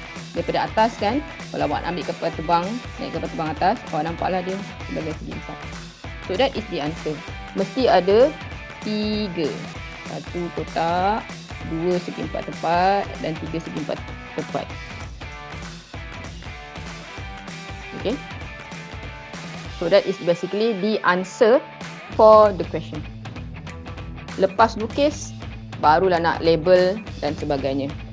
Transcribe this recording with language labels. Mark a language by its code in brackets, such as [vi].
[ms] Daripada atas kan, kalau awak ambil kapal terbang, naik kapal terbang atas, awak nampaklah dia sebagai segi 4. [en] So that is the answer. [ms] Mesti ada 3. 1 kotak, 2 segi 4 tepat dan 3 segi 4 tepat. Okay. [en] So that is basically the answer for the question. [ms] Lepas lukis, barulah nak label dan sebagainya.